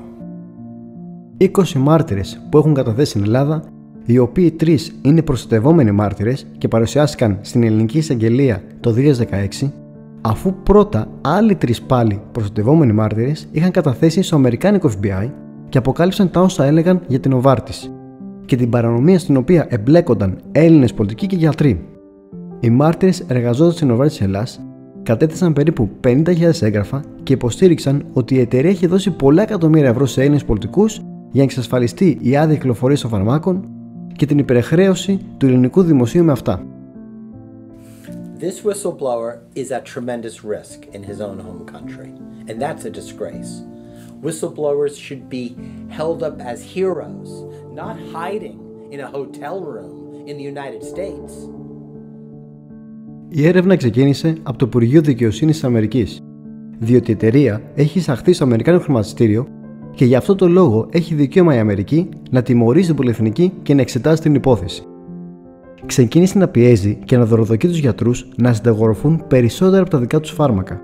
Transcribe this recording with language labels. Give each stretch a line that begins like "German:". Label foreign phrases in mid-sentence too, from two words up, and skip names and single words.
Greek: 20 μάρτυρες που έχουν καταθέσει στην Ελλάδα, οι οποίοι 3 είναι προστατευόμενοι μάρτυρες και παρουσιάστηκαν στην Ελληνική Εισαγγελία το 2016, αφού πρώτα άλλοι 3 πάλι προστατευόμενοι μάρτυρες είχαν καταθέσει στο Αμερικάνικο FBI και αποκάλυψαν τα όσα έλεγαν για την Novartis και την παρανομία στην οποία εμπλέκονταν Έλληνες πολιτικοί και γιατροί. Οι μάρτυρες εργαζόντας στην Novartis Ελλάς κατέθεσαν περίπου 50.000 έγγραφα και υποστήριξαν ότι η εταιρεία έχει δώσει πολλά εκατομμύρια ευρώ σε Έλληνες πολιτικούς για να εξασφαλιστεί η άδεια κυκλοφορίας των φαρμάκων και την υπερχρέωση του ελληνικού δημοσίου με αυτά.
English: This whistleblower is at tremendous risk in his own home country, and that's a disgrace. Whistleblowers should be held up as heroes, not hiding in a hotel room in the United States.
Greek: Η έρευνα ξεκίνησε από το Υπουργείο Δικαιοσύνης της Αμερικής, διότι η εταιρεία έχει εισαχθεί στο Αμερικάνικο χρηματιστήριο και γι' αυτό το λόγο έχει δικαίωμα η Αμερική να τιμωρήσει την πολυεθνική και να εξετάσει την υπόθεση. Ξεκίνησε να πιέζει και να δωροδοκεί τους γιατρούς να συνταγογραφούν περισσότερα από τα δικά τους φάρμακα.